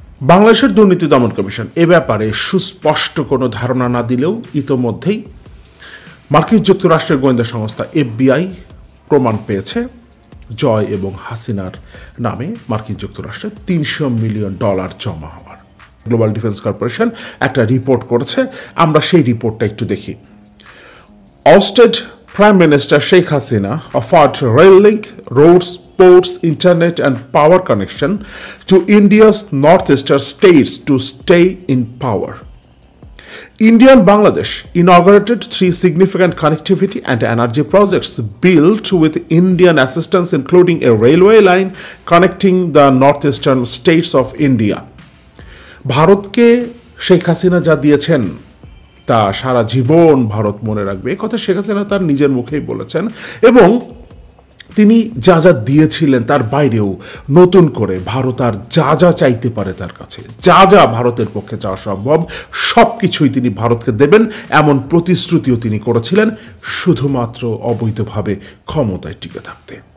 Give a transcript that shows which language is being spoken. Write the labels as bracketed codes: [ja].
[bn] বাংলাদেশের দুর্নীতি দমন কমিশন এ ব্যাপারে সুস্পষ্ট কোনো ধারণা না দিলেও ইতোমধ্যেই মার্কিন যুক্তরাষ্ট্রের গোয়েন্দা সংস্থা FBI প্রমাণ পেয়েছে জয় এবং হাসিনার নামে মার্কিন যুক্তরাষ্ট্রে $300 মিলিয়ন জমা হওয়ার। গ্লোবাল ডিফেন্স কর্পোরেশন একটা রিপোর্ট করেছে, আমরা সেই রিপোর্টটা একটু দেখি। [en] Ousted Prime Minister Sheikh Hasina offered rail link, roads, ports, internet and power connection to India's northeastern states to stay in power. India and Bangladesh inaugurated 3 significant connectivity and energy projects built with Indian assistance, including a railway line connecting the northeastern states of India. [bn] ভারতকে শেখ হাসিনা যা দিয়েছেন তা সারা জীবন ভারত মনে রাখবে, কথা শেখ হাসিনা তার নিজের মুখেই বলেছেন। এবং তিনি যা যা দিয়েছিলেন তার বাইরেও নতুন করে ভারত আর যা যা চাইতে পারে তার কাছে, যা যা ভারতের পক্ষে চাওয়া সম্ভব সব কিছুই তিনি ভারতকে দেবেন এমন প্রতিশ্রুতিও তিনি করেছিলেন, শুধুমাত্র অবৈধভাবে ক্ষমতায় টিকে থাকতে।